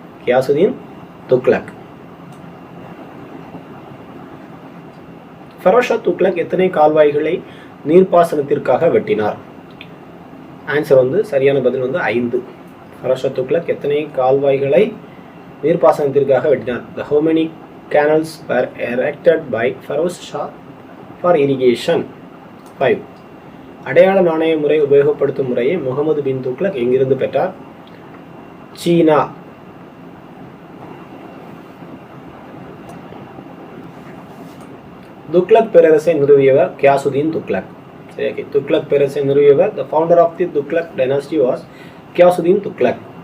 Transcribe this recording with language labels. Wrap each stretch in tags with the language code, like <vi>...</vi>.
<ta>கியாசுதீன் துக்ளக். ஃபெரோஸ் ஷா துக்ளக் எத்தனை கால்வாய்களை நீர்ப்பாசனத்திற்காக வெட்டினார்? ஆன்சர் சரியான பதில் 5. ஃபெரோஸ் ஷா துக்ளக் எத்தனை கால்வாய்களை நீர்ப்பாசனத்திற்காக வெட்டினார்?</ta> <en>The how many canals were erected by Feroz Shah for irrigation? 5.</en> <ta>அடையாள நாணய முறை உபயோகப்படுத்தும் முறையை முகமது பின் துக்ளக் எங்கிருந்து பெற்றார்? சீனா. துக்ளக் பேரரசை நிறுவியவர் கியாசுதீன் துக்ளக். சரி, துக்ளக் பேரரசை நிறுவியவர்,</ta> <en>the founder of the Tughlaq dynasty was</en> <ta>Ghiyasuddin Tughlaq.</ta>